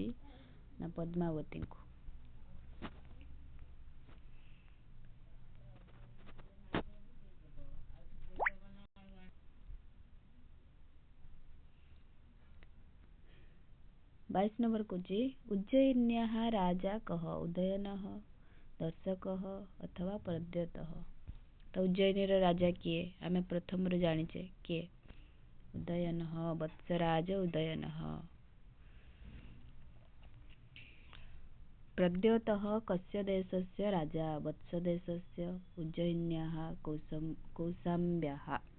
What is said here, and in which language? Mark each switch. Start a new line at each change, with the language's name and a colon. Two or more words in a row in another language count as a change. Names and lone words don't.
Odia: ନା ପଦ୍ମାବତୀଙ୍କୁ। ବାଇଶ ନମ୍ବର କହୁଛି
Sanskrit: उज्जयिन्याः राजा कः? उदयनः, दर्शकः अथवा प्रद्योतः।
Odia: ତ ଉଜ୍ଜୟିନୀର ରାଜା କିଏ? ଆମେ ପ୍ରଥମ ଜାଣିଛେ କିଏ?
Sanskrit: उदयनः, वत्सराज उदयनः। प्रद्योतः कस्य देशस्य राजा? वत्सदेशस्य। उज्जयिन्याः कौशाम्ब्याः।